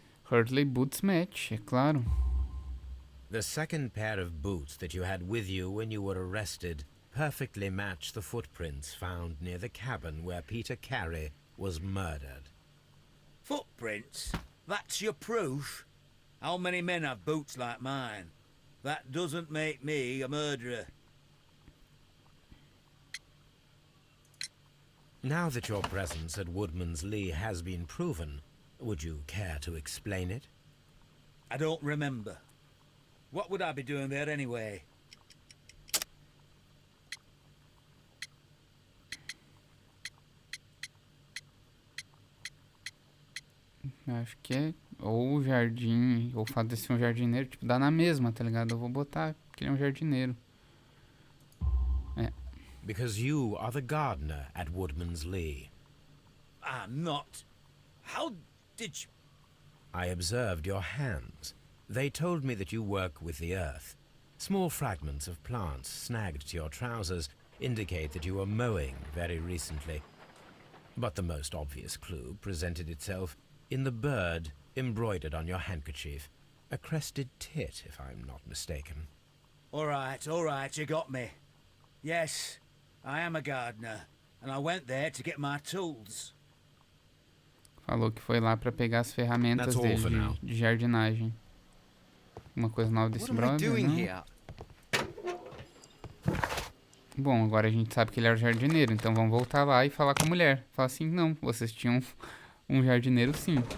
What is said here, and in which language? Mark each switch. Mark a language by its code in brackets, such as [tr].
[en] Hurtley Boots Match, [pt] é claro. [en] The second pair of boots that you had with you when you were arrested perfectly match the footprints found near the cabin where Peter Carey was murdered. Footprints? That's your proof? How many men have boots like mine? That doesn't make me a murderer. Now that your presence at Woodman's Lee has been proven, would you care to explain it? I don't remember. What would I be doing there anyway? [pt] Acho que é ou o jardim, ou o fato de ser um jardineiro, tipo, dá na mesma, tá ligado? Eu vou botar que ele é um jardineiro. É. [en] Because you are the gardener at Woodman's Lee. I'm not. How did you... I observed your hands. They told me that you work with the earth. Small fragments of plants snagged to your trousers indicate that you were mowing very recently. But the most obvious clue presented itself in the bird embroidered on your handkerchief. A crested tit, if I'm not mistaken. All right, you got me. Yes, I am a gardener, and I went there to get my tools. [pt] Falou que foi lá pra pegar as ferramentas dele de jardinagem. Uma coisa nova desse brother, não? Bom, agora a gente sabe que ele era jardineiro, então vamos voltar lá e falar com a mulher. Falar assim, não, vocês tinham um jardineiro sim.